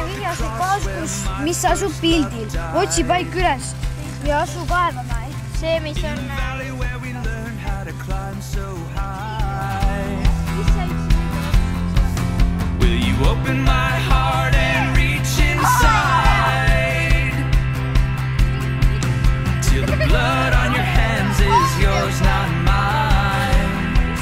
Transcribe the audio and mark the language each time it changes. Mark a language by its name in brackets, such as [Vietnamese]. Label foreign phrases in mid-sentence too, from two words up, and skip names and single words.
[Estonian] koht, mis asub pildil. Otsi paik üles ja asu kaevama. See, mis on... [English] Will you open my heart and reach inside till the blood on your hands is yours, not mine.